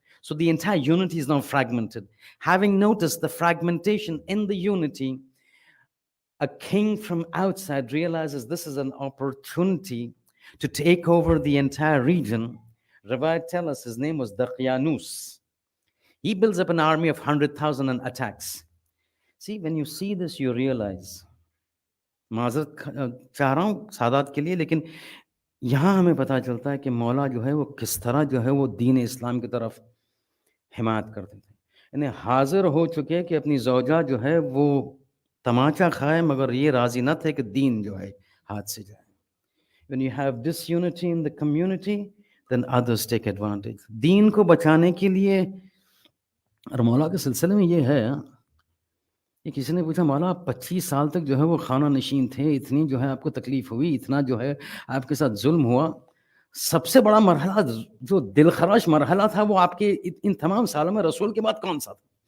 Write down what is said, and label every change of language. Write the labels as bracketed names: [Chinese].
[English] So the entire unity is now fragmented. Having noticed the fragmentation in the unity, a king from outside realizes this is an opportunity to take over the entire region. Riwayat tells us his name was Daqyanus. He builds up an army of 100,000 and attacks. See, when you see this, you realize, [Hindi] माज़रत चाह रहा हूँ सादात के लिए, लेकिन यहाँ हमें पता चलता है कि मौला जो है वो किस तरह जो है वो दीन इस्लाम की तरफ हिमायत करते थे. यानी हाजिर हो चुके कि अपनी ज़ौजा जो है वो तमाचा खाए मगर ये राज़ी न थे कि दीन जो है हाथ से जाए. [English] When you have disunity in the community, then others take advantage. [Hindi] दीन को बचाने के लिए, और मौला के सिलसिले में ये है, ये किसी ने पूछा मौला आप 25 साल तक जो है वो खाना नशीन थे, इतनी जो है आपको तकलीफ हुई, इतना जो है आपके साथ जुल्म हुआ, सबसे बड़ा मरहला जो दिलखराश मरहला था वो आपके इन तमाम सालों में रसूल के बाद कौन सा था?